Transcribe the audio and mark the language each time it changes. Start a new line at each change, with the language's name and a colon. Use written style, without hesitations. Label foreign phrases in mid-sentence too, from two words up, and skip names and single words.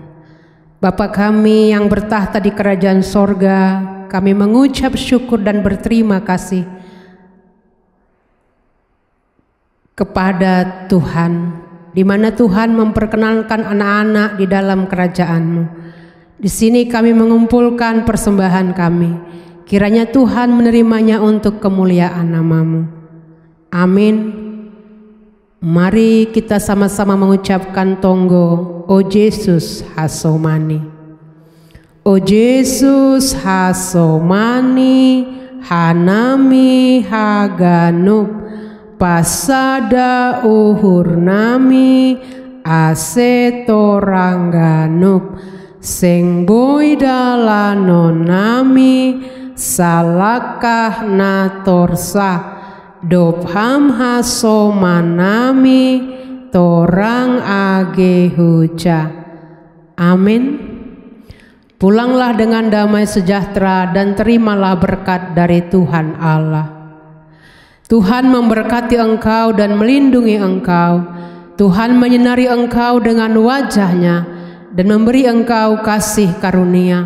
Indonesian: Bapa kami yang bertahta di kerajaan sorga, kami mengucap syukur dan berterima kasih kepada Tuhan, di mana Tuhan memperkenalkan anak-anak di dalam kerajaan-Mu. Di sini kami mengumpulkan persembahan kami. Kiranya Tuhan menerimanya untuk kemuliaan nama-Mu. Amin. Mari kita sama-sama mengucapkan tonggo,
Batak Simalungun: O Yesus hasomani. O Yesus hasomani, hanami haganub, pasada uhur nami, asetorangganub, sing boidalanon nami, salakah natorsa, dobham hasomanami, torang age huja.
Indonesian: Amin. Pulanglah dengan damai sejahtera dan terimalah berkat dari Tuhan Allah. Tuhan memberkati engkau dan melindungi engkau. Tuhan menyinari engkau dengan wajah-Nya dan memberi engkau kasih karunia.